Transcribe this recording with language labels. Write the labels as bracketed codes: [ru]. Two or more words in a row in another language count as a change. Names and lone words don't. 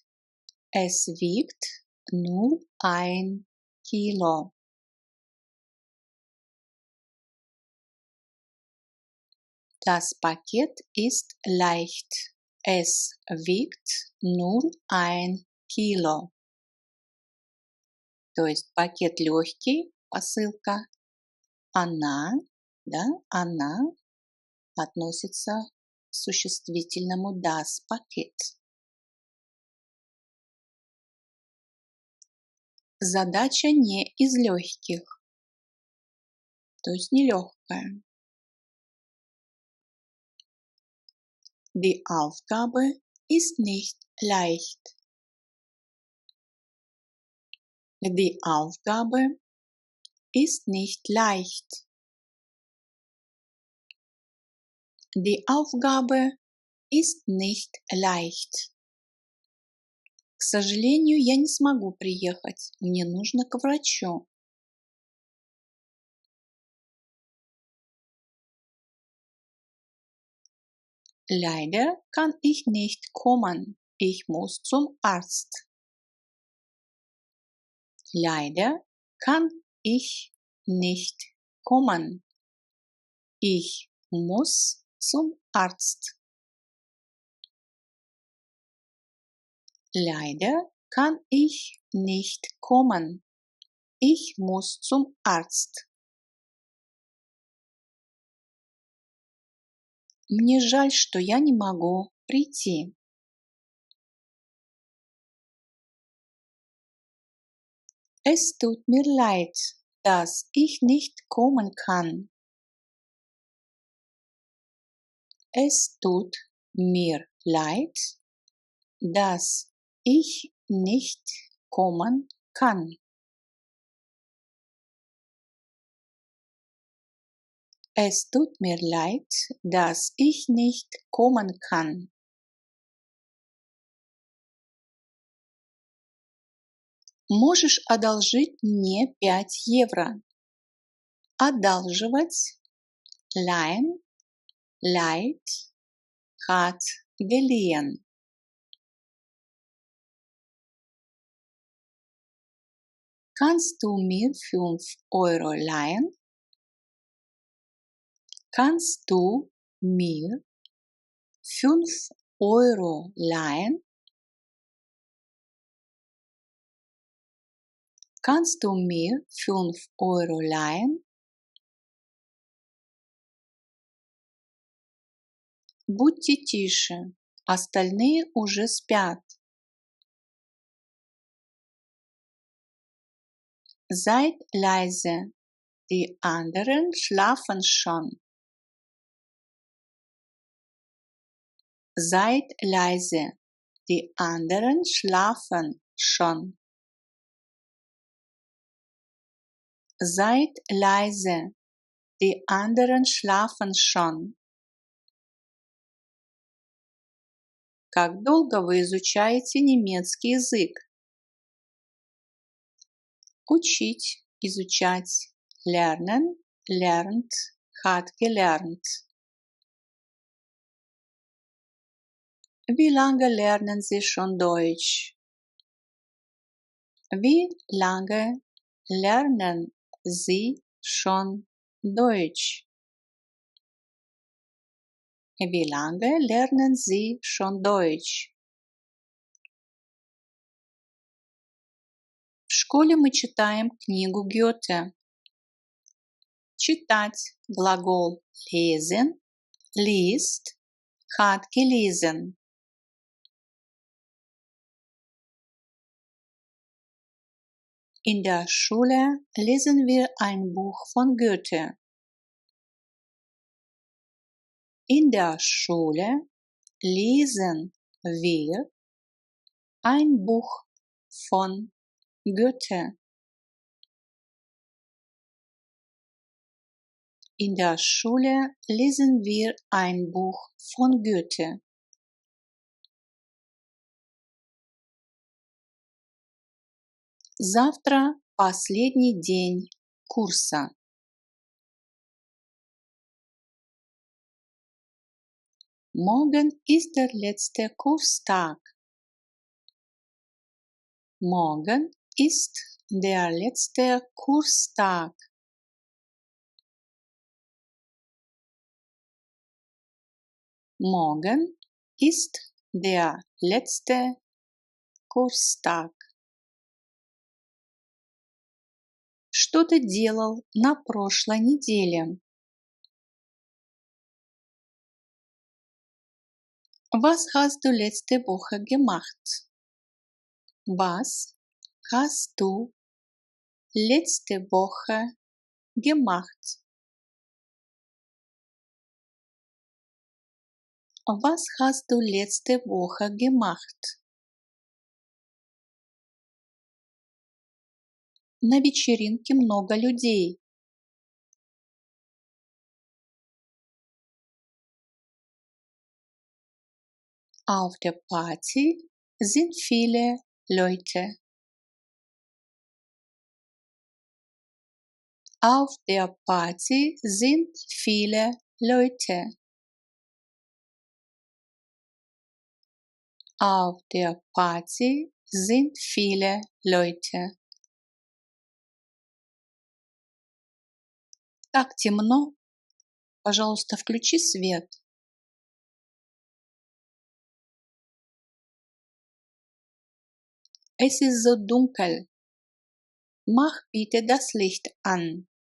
[de] Es wiegt nur 1 Kilo. Das Paket ist leicht. Es wiegt nur 1 Kilo. [ru] То есть пакет легкий, посылка. Она, да, она относится к существительному [de] das Paket. [ru] Задача не из легких, то есть нелегкая. [de] Die Aufgabe ist nicht leicht. Die Aufgabe ist nicht leicht. Die Aufgabe ist nicht leicht. [ru] К сожалению, я не смогу приехать. Мне нужно к врачу. [de] Leider kann ich nicht kommen. Ich muss zum Arzt. Leider kann ich nicht kommen. Ich muss zum Arzt. Leider kann ich nicht kommen. Ich muss zum Arzt. [ru] Мне жаль, что я не могу прийти. [de] Es tut mir leid, dass ich nicht kommen kann. Es tut mir leid, dass ich nicht kommen kann. Es tut mir leid, dass ich nicht kommen kann. [ru] Можешь одолжить мне 5 евро? Одалживать, [de] leihen, leiht, hat geliehen. Kannst du mir 5 Euro leihen? Kannst du mir 5 Euro leihen? Kannst du mir 5 Euro leihen? [ru] Будьте тише, остальные уже спят. [de] Seid leise, die anderen schlafen schon. Seid leise, die anderen schlafen schon. Seid leise, die anderen schlafen schon. [ru] Как долго вы изучаете немецкий язык? Учить, изучать. [de] Lernen, lernt, hat gelernt. Wie lange lernen Sie schon Deutsch? Wie lange lernen Sie schon Deutsch? Wie lange lernen Sie schon Deutsch? [ru] В школе мы читаем книгу Гёте. Читать глагол [de] lesen, liest, hat gelesen. In der Schule lesen wir ein Buch von Goethe. In der Schule lesen wir ein Buch von Goethe. In der Schule lesen wir ein Buch von Goethe. [ru] Завтра последний день курса. [de] Morgen ist der letzte Kurstag. Morgen ist der letzte Kurstag. Morgen ist der letzte Kurstag. [ru] Что ты делал на прошлой неделе? [de] Was hast du letzte Woche gemacht? Was hast du letzte Woche gemacht? Was hast du letzte Woche gemacht? [ru] На вечеринке много людей. [de] Auf der Party sind viele Leute. Auf der Party sind viele Leute. Auf der Party sind viele Leute. [ru] Так темно. Пожалуйста, включи свет. [de] Es ist so dunkel. Mach bitte das Licht an.